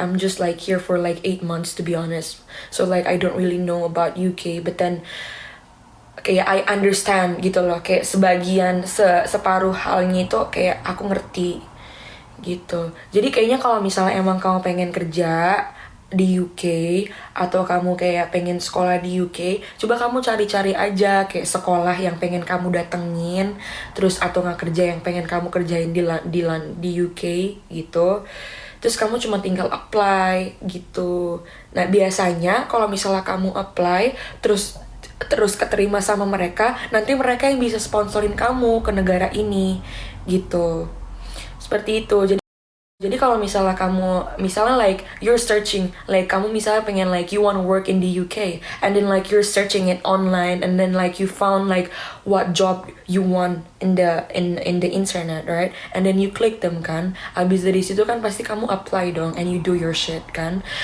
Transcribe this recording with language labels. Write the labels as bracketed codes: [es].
[en] I'm just like here for like 8 months to be honest. So like I don't really know about UK. But then kayak I understand [id] gitu loh. Kayak sebagian separuh halnya itu kayak aku ngerti gitu. Jadi kayaknya kalau misalnya emang kamu pengen kerja di UK atau kamu kayak pengen sekolah di UK, coba kamu cari-cari aja kayak sekolah yang pengen kamu datengin, terus atau nggak kerja yang pengen kamu kerjain di UK gitu. Terus kamu cuma tinggal apply gitu. Nah biasanya kalau misalnya kamu apply terus terus keterima sama mereka, nanti mereka yang bisa sponsorin kamu ke negara ini gitu. Seperti itu. Jadi kalau misalnya kamu, misalnya [en] like you're searching, like [id] kamu misalnya pengen [en] like you want to work in the UK, and then like you're searching it online, and then like you found like what job you want in the internet, right? And then you click them kan, [id] abis dari situ kan pasti kamu apply dong, [en] and you do your shit kan.